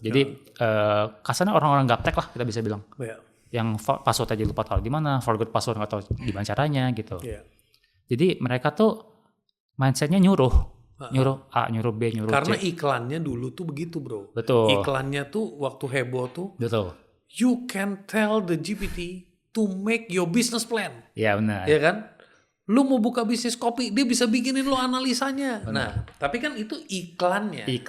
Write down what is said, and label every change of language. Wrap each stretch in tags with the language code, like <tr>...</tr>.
<id>Jadi kasarnya orang-orang gaptek lah kita bisa bilang. Yang password aja lupa tahu di mana,</id> <en>forgot password</en> <id>nggak tahu gimana caranya gitu. Jadi mereka tuh mindsetnya nyuruh A, nyuruh B, nyuruh Karena C. iklannya dulu tuh begitu, bro. Betul. Iklannya tuh waktu heboh tuh. Betul.</id> <en>You can tell the GPT to make your business plan.</en> <id>Ya benar. Ya kan? Lu mau buka bisnis kopi, dia bisa bikinin lu analisanya. Nah, tapi kan itu iklannya.</id>